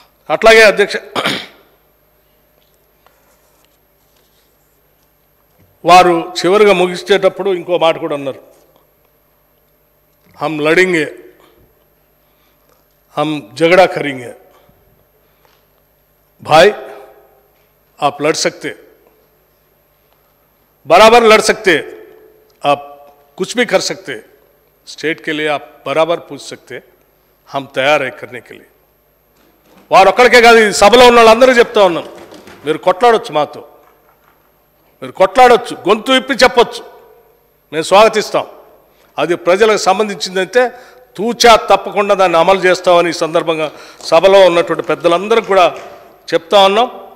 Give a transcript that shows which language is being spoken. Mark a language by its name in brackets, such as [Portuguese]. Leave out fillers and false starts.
[Telugu] అట్లాగే అధ్యక్ష, వారు చివరిగా ముగిసేటప్పుడు ఇంకో మాట కూడా అన్నారు, [Hindi] हम लड़ेंगे, हम झगड़ा करेंगे. भाई आप लड़ सकते, बराबर लड़ सकते, आप कुछ भी कर सकते, स्टेट के लिए आप बराबर पूछ सकते, हम तैयार है करने के लिए. [Telugu] వారు ఒక్కడికే కాదు, ఈ సభలో ఉన్న వాళ్ళందరూ చెప్తా ఉన్నాను, మీరు కొట్లాడొచ్చు, మాతో మీరు కొట్లాడొచ్చు, గొంతు విప్పి చెప్పొచ్చు, మేము స్వాగతిస్తాం. అది ప్రజలకు సంబంధించిందంటే తూచా తప్పకుండా దాన్ని అమలు చేస్తామని ఈ సందర్భంగా సభలో ఉన్నటువంటి పెద్దలందరూ కూడా చెప్తా ఉన్నాం.